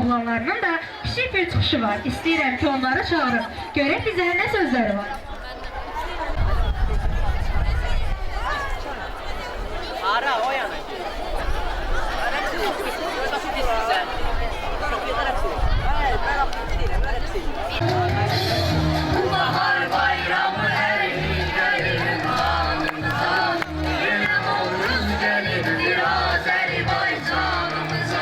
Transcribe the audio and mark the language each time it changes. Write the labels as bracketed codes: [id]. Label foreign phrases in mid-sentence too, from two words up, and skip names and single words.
[az] oğlanlarının da kiçik bir çıxışı var. İstəyirəm ki, onları çağırın. Görək bizə nə sözləri var. Ara o yana. [tr] Bahar bayramı her il gelir kanımıza, yine Novruz gelir Azerbaycanımıza.